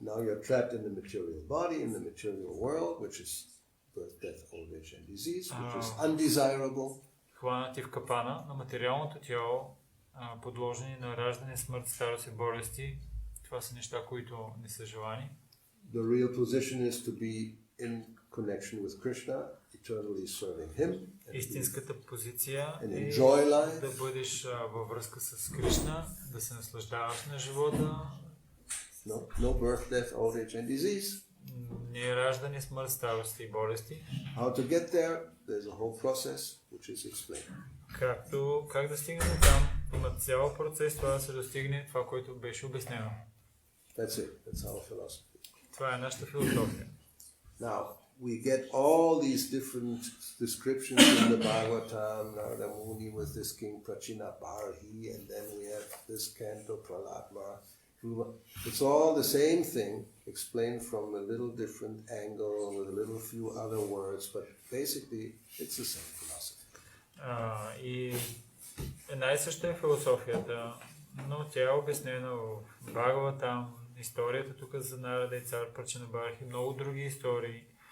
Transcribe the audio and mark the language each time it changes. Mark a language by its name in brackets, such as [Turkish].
[English] Now you're trapped in the material body, in the material world, which is birth, death, old age and disease, which is undesirable. [Bulgarian] Хванати в капана на материалното тяло, подложени на раждане, смърт, старост и болести. Това са неща, които не са желани. [English] The real position is to be in connection with Krishna, eternally serving him. [Bulgarian] Истинската позиция е [English] life. [Bulgarian] Да бъдеш във връзка с Кришна, да се наслаждаваш на живота. [English] No birth, death, old age and disease. [Bulgarian] Не раждане, смърт, старост и болести. [English] How to get there? There's a whole process which is explained. [Bulgarian] Как да стигнем там? Има цял процес това да се достигне това, което беше обяснено. [English] That's it. That's our philosophy. [Bulgarian] Това е нашата философия. [English] Now, we get all these different descriptions in the Bhagavatam, Narada Muni with this king Prachinabarhi, and then we have this canto Pralatma. It's all the same thing, explained from a little different angle with a little few other words, but basically it's the same philosophy. [Bulgarian] И една и съща е философията, но тя е обяснена в Бхагаватам, историята тук за Нарада и цар Прачинабархи, много други истории.